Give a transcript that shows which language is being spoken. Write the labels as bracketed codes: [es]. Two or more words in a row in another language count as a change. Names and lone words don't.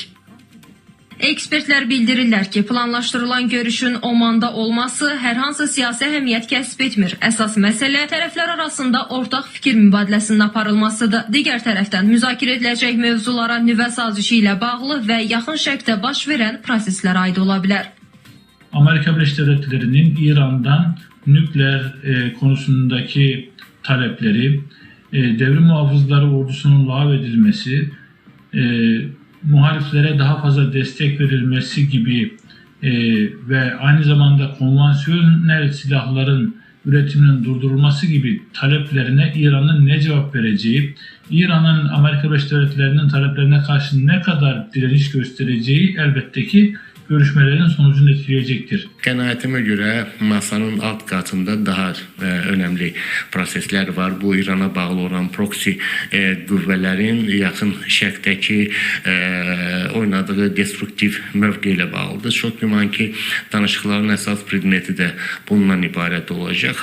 [az] Ekspertlər bildirirlər ki, planlaşdırılan görüşün Omanda olması hər hansı siyasi əhəmiyyət kəsb etmir. Əsas məsələ tərəflər arasında ortaq fikir mübadiləsinin aparılmasıdır. Digər tərəfdən müzakirə ediləcək mövzulara nüvə sazişi ilə bağlı və yaxın şərqdə baş verən proseslər aid ola bilər. [tr] Amerika Birleşik Devletleri'nin İran'dan nükleer konusundaki talepleri, devrim muhafızları ordusunun lağv edilmesi, muhaliflere daha fazla destek verilmesi gibi ve aynı zamanda konvansiyonel silahların üretiminin durdurulması gibi taleplerine İran'ın ne cevap vereceği, İran'ın Amerika Birleşik Devletleri'nin taleplerine karşı ne kadar direniş göstereceği elbette ki görüşmelerin sonucunu etkileyecektir. [az] Qənaətimə görə masanın alt qatında daha önəmli proseslər var. Bu İrana bağlı olan proksi qüvvələrin yaxın şərqdəki oynadığı destruktiv mövqe ilə bağlıdır. Çox güman ki, danışıqların əsas predmeti də bundan ibarət olacaq.